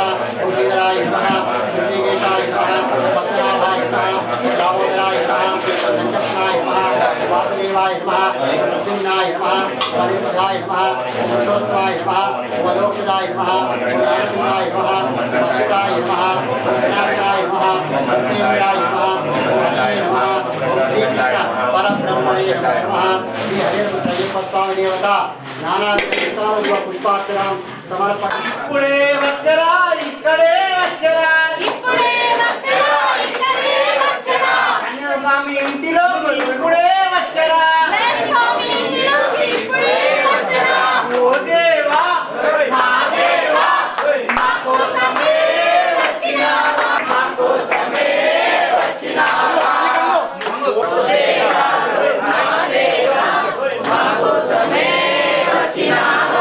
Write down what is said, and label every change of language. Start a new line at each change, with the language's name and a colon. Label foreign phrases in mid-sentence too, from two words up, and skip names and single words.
Sanskrit: ओम श्रीधराय नमः ऋषिकेशाय नमः पद्मनाभाय नमः दामोदराय नमः नंदनाय नमः वासुदेवाय नमः नृसिंहाय नमः मणिपदाय नमः पुरुषोत्तमाय नमः वलोकदाय नमः नरसिंहाय नमः मधुदाय नमः विनाशाय नमः इंद्राय नमः हरे नमः श्री कृष्ण परब्रह्मणे नमः श्री हरे अय्यप्पा स्वामी देवता नाना पुष्पार्चनां समर्पण
Telugu: ఇప్పుడే వచ్చరా ఇక్కడే వచ్చరా ఇప్పుడే వచ్చరా ఇక్కడే వచ్చరా స్వామి ఇంటిలో ఇప్పుడే వచ్చరా స్వామి ఇంటిలోకి ఇప్పుడే వచ్చరా ఓ దేవా మా దేవా మా కోసమే వచ్చినావా మా కోసమే వచ్చినావా ఓ దేవా మా దేవా మా కోసమే వచ్చినావా